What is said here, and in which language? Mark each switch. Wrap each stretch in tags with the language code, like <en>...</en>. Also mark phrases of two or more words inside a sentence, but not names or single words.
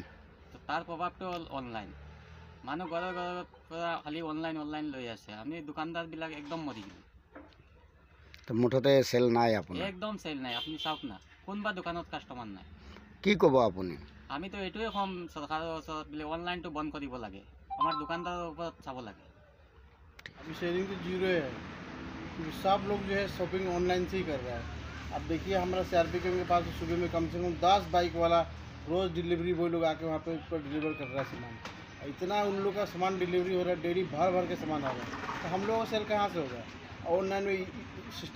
<as>তার প্রভাবটো অনলাইন মানুহ ঘৰৰ পৰা খালি অনলাইন লৈ আছে আমি দোকানদার বিলাক একদম মৰি গিলো তো মুঠতে সেল নাই আপোনাৰ একদম সেল নাই আপনি চাওক না কোনবা দোকানত কাস্টমাৰ নাই কি কব আপুনি আমি তো এটোৱে কম চৰকাৰৰ ওচৰত বলে অনলাইনটো বন্ধ কৰিব লাগে আমাৰ দোকানদাৰৰ ওপৰত চাব লাগে</as> <hi>अभी शेयरिंग तो जीरो है क्योंकि सब लोग जो है</hi> <en>shopping online</en> <hi>से ही कर रहा है अब देखिए हमारा CRP के पास तो सुबह में कम से कम 10 बाइक वाला रोज़</hi> <en>delivery boy</en> <hi>लोग आके वहाँ पे ऊपर डिलीवर कर रहा है सामान इतना उन लोग का सामान डिलीवरी हो रहा है डेली भर के सामान आ रहा है तो हम लोगों का सेल कहाँ से होगा ऑनलाइन में सिस्टम</hi>